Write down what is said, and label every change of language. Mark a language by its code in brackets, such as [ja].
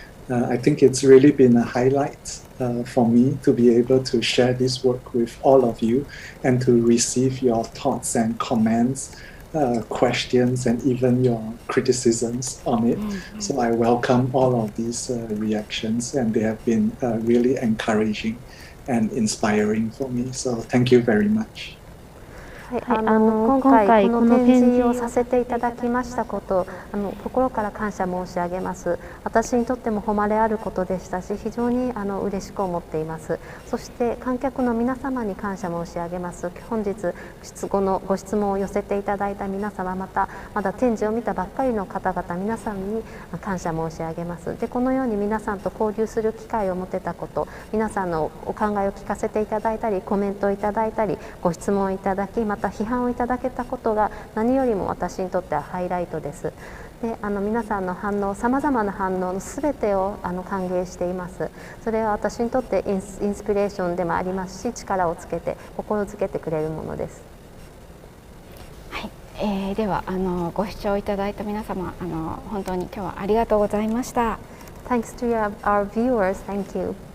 [en] I think it's really been a highlight for me to be able to share this work with all of you and to receive your thoughts and comments, questions, and even your criticisms on it. So I welcome all of these reactions, and they have been really encouraging and inspiring for me. So thank you very much. [ja] 今回この展示をさせていただきましたこと心から感謝申し上げます。私にとっても誉れあることでしたし、非常に嬉しく思っています。そして観客の皆様に感謝申し上げます。本日ご質問を寄せていただいた皆様、またまだ展示を見たばっかりの方々皆さんに感謝申し上げます。でこのように皆さんと交流する機会を持てたこと、皆さんのお考えを聞かせていただいたり、コメントをいただいたり、ご質問をいただき、また批判をいただけたことが何よりも私にとってはハイライトです。で皆さんの反応、さまざまな反応のすべてを歓迎しています。それは私にとってインスピレーションでもありますし、力をつけて心づけてくれるものです。はい、ではご視聴いただいた皆様本当に今日はありがとうございました。 [en] Thanks to our viewers. Thank you.